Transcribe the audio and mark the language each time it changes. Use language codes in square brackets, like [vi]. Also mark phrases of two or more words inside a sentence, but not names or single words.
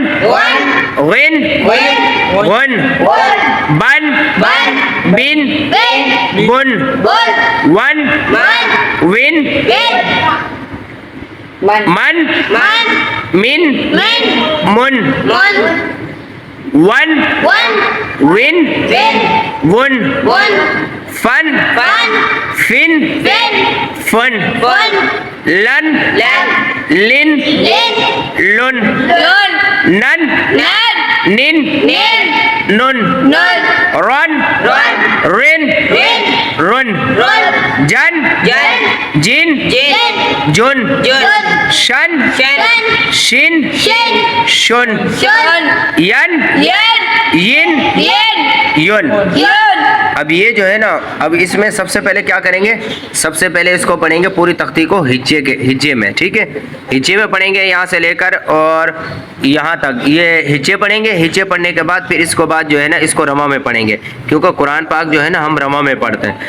[ar] غن غن غن غن غن غن بن بن بن بن بن بن ون من ون من من من من من من من ون ون ون بن ون ون فن فن فن فن فن فن لن لن لن لن لن لن نن نن نن نن نن نن رن رن رن رن رن رن جن جن جن جن جن جن شن شن شن شن شن شن ین ین ین ین یون. ین [ur] اب یہ جو ہے نا, اب اس میں سب سے پہلے کیا کریں گے, سب سے پہلے اس کو پڑھیں گے پوری تختی کو ہجے میں. ٹھیک ہے, ہجے میں پڑھیں گے یہاں سے لے کر اور یہاں تک یہ ہجے پڑھیں گے. ہجے پڑھنے کے بعد پھر اس کو بعد جو ہے نا اس کو رواں میں پڑھیں گے, کیونکہ قرآن پاک جو ہے نا ہم رواں میں پڑھتے ہیں.